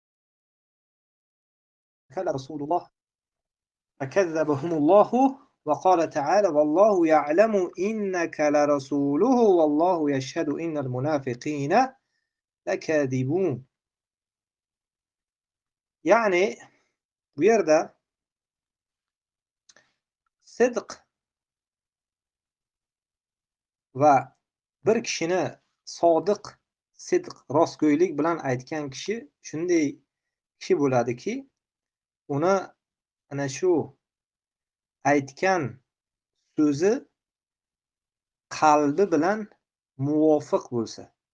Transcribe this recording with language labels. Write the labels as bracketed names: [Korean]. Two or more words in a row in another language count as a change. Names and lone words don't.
[Arabic] لرسول الله فكذبهم الله وقال تعالى والله يعلم إنك لرسوله والله يشهد إن المنافقين لكاذبون. [Uzbek] Yani bu yerde sidq va bir kishini sodiq, sidq, rostgo'ylik bilan aytgan kishi shunday kishi bo'ladiki, uni ana shu aytgan so'zi qalbi bilan muvofiq bo'lsa.